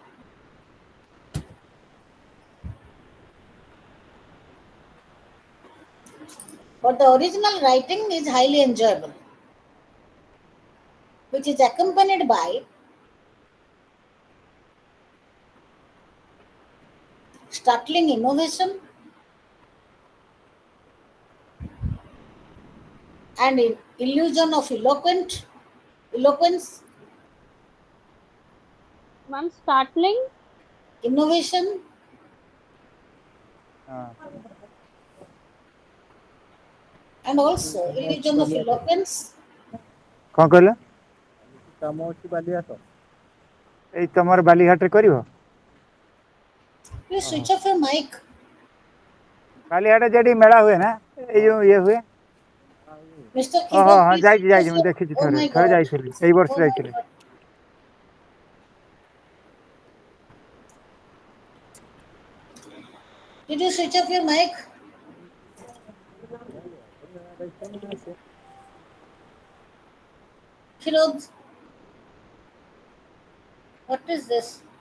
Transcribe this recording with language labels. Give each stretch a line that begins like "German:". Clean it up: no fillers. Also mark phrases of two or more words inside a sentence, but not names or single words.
English: but the original writing is highly enjoyable, which is accompanied by startling innovation and illusion of eloquence, Ma'am, startling. innovation, and also illusion of eloquence.
Odia: କ'ଣ କହିଲ? କାମ ଅଛି ବାଲିଘାଟ। ଏଇ ତମର ବାଲିଘାଟରେ କରିବ?
English: Please switch off your mic.
Odia: ବାଲିଘାଟ ଯେଠି ମେଳା ହୁଏ ନା, ଏଇ ଯୋଉ ଇଏ ହୁଏ।
English: Mr. ଓହୋ Keyboard,
Odia: ହଁ
English: please
Odia: ଯାଇଛି
English: switch
Odia: ଯାଇଛି
English: off
Odia: ମୁଁ
English: your.
Odia: ଦେଖିଛି
English: Oh
Odia: ଥରେ
English: my
Odia: ଥରେ
English: God.
Odia: ଯାଇଥିଲି ଏଇ ବର୍ଷ
English: Oh my
Odia: ଯାଇଥିଲି।
English: God. Did you switch off your mic? Kirod, what is this?